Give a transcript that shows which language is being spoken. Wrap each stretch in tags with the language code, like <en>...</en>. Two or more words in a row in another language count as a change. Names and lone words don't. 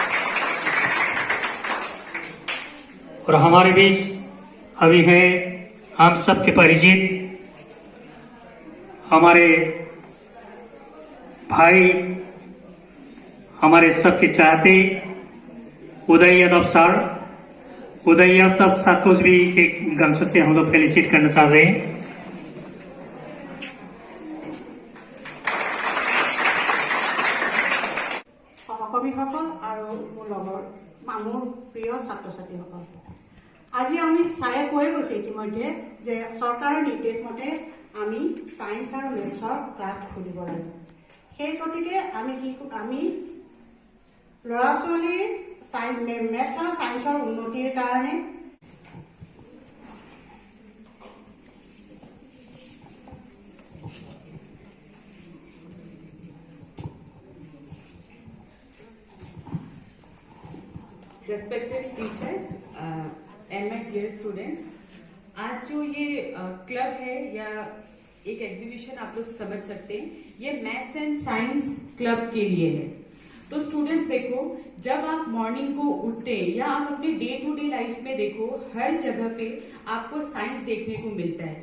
<hi>और हमारे बीच अभी है हम सबके परिचित हमारे भाई, हमारे सबके चाहते उदय यादव सर को भी एक गमछे से हम लोग फेलिसिट करना चाह रहे हैं।</hi> <as>সহকৰ্মীসকল আৰু মোৰ লগৰ মোৰ প্ৰিয় ছাত্ৰ ছাত্ৰীসকল, আজি আমি ছাৰে কৈ গৈছে ইতিমধ্যে যে চৰকাৰৰ নিৰ্দেশ মতে আমি ছায়েন্স আৰু মেথছৰ ক্লাছ খুলিব লাগে। সেই গতিকে আমি ল'ৰা ছোৱালীৰ মেথছ আৰু ছায়েন্সৰ উন্নতিৰ কাৰণে</as> <en>Respected teachers and my dear students,</en> <hi>आज जो ये क्लब है या एक एग्जीबिशन आप लोग समझ सकते हैं, ये</hi> <en>maths and science club</en> <hi>के लिए है। तो स्टूडेंट्स देखो, जब आप मॉर्निंग को उठते हैं या आप अपने</hi> <en>day to day life</en> <hi>में देखो, हर जगह पे आपको साइंस देखने को मिलता है।</hi>